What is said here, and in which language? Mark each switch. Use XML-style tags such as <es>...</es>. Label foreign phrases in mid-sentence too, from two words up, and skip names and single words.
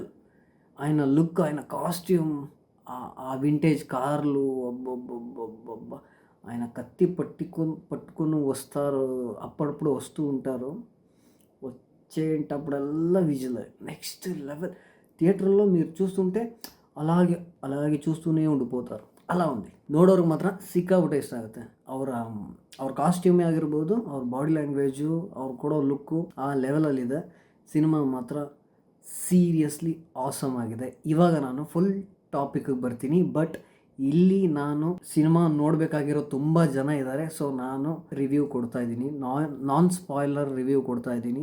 <te>ఆయన లుక్, ఆయన కాస్ట్యూమ్, ఆ వింటేజ్ కార్లు, అబ్బబ్బబ్బబ్బబ్బ. ఆయన కత్తి పట్టుకుని వస్తారు, అప్పుడప్పుడు వస్తూ ఉంటారు. వచ్చేటప్పుడల్లా</te> <en>visual next level.</en> <te>థియేటర్లో మీరు చూస్తుంటే అలాగే చూస్తూనే ఉండిపోతాರು.</te> <kn>ಅಲ್ಲ ఉంది. ನೋಡೋರಿಗೆ ಮಾತ್ರ ಸಿಕ್ಕಾಬಿಟ್ಟೆ ಇಷ್ಟ ಆಗುತ್ತೆ. ಅವ್ರ ಕಾಸ್ಟ್ಯೂಮೇ ಆಗಿರ್ಬೋದು, ಅವ್ರ</kn> <en>body language,</en> <kn>ಅವ್ರು ಕೊಡೋ ಲುಕ್ಕು ಆ ಲೆವೆಲಲ್ಲಿದೆ. ಸಿನಿಮಾ ಮಾತ್ರ</kn> <en>seriously awesome</en> <kn>ಆಗಿದೆ. ಇವಾಗ ನಾನು ಫುಲ್ ಟಾಪಿಕ್ಗೆ ಬರ್ತೀನಿ. ಬಟ್ ಇಲ್ಲಿ ನಾನು ಸಿನಿಮಾ ನೋಡಬೇಕಾಗಿರೋ ತುಂಬ ಜನ ಇದ್ದಾರೆ, ಸೊ ನಾನು ರಿವ್ಯೂ ಕೊಡ್ತಾ ಇದ್ದೀನಿ,</kn> <en>non spoiler review</en> <kn>ಕೊಡ್ತಾ ಇದ್ದೀನಿ.</kn>